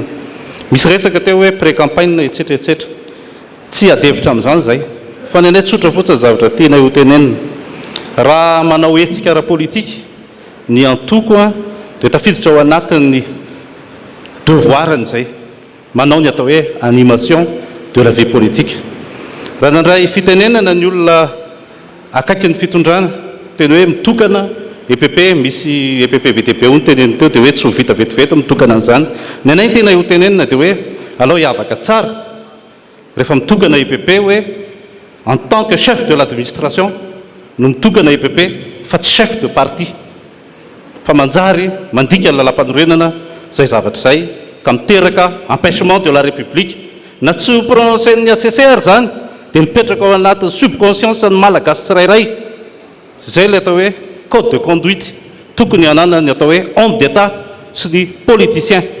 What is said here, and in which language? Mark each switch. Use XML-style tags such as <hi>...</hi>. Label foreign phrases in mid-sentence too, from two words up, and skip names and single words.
<mg>Misy resaka teo hoe pré-campagne etsetera tsy adevitra amin'izany zay fa nenay tsotra fotsiny zavatra tianay ho tenenina. Raha manao hetsika ara-politika ny antoko dia tafiditra ao anatin'ny devoirany zay manao ny atao hoe</mg> <fr>animation de la vie politique.</fr> <mg>Raha nandray fitenenana ny olona akaiky ny fitondrana teny hoe mitokana EPP misy EPP BTP ny tenenina teo dia hoe tsy ho vita vetivety mitokana an'izany. Ny anay tena ho tenenina dia hoe alao hiavaka tsara rehefa mitokana EPP hoe</mg> <fr>en tant que chef de l'administration</fr> <mg>no mitokana EPP fa tsy</mg> <fr>chef de parti</fr> <mg>fa manjary mandika ny lalam-panorenana zay zavatra zay ka miteraka</mg> <fr>empêchement de la République</fr> <mg>na tsy ho prononcen'ny ACCR zany dia mipetraka ao anatin'ny subconscience ny malagasy tsirairay zay le atao hoe</mg> <fr>code de conduite</fr> <mg>tokony anana ny atao hoe</mg> <fr>homme d'état</fr> <mg>sy ny politicien.</mg>